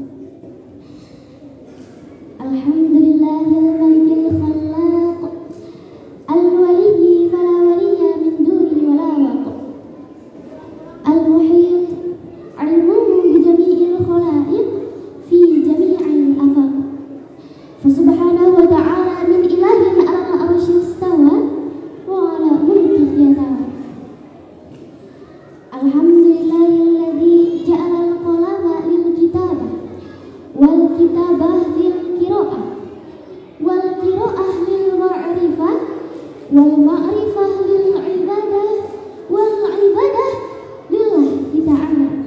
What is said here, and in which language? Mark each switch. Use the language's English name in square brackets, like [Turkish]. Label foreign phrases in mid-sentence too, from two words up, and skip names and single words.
[Arabic] الحمد لله الملك الخلاق، الولي فلا ولي من دون ولا واق، المحيط علمه بجميع الخلائق في جميع الآفاق. فسبحانه وتعالى من إله على العرش استوى وعلى ملكه احتوى. الحمد لله الذي جعل القلم للكتابة والكتابة للقراءة والقراءة للمعرفة والمعرفة للعبادة والعبادة لله تعالى.